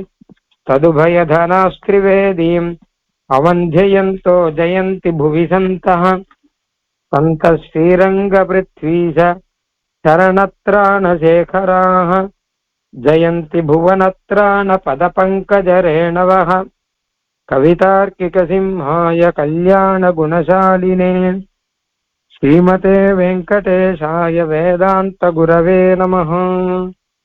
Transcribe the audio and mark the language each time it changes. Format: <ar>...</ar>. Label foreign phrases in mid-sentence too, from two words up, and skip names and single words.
<sa>तदुभयधनास्त्रिवेदीम् अवन्तियन्तो जयन्ति भुवि सन्तः सन्त श्रीरङ्ग पृथ्वीश चरणत्राणशेखराः जयन्ति भुवनत्राण पद पङ्कजरेणवः कवितार्किक सिंहाय कल्याण गुणशालिने श्रीमते वेङ्कटेशाय वेदान्त गुरवे नमः.</sa>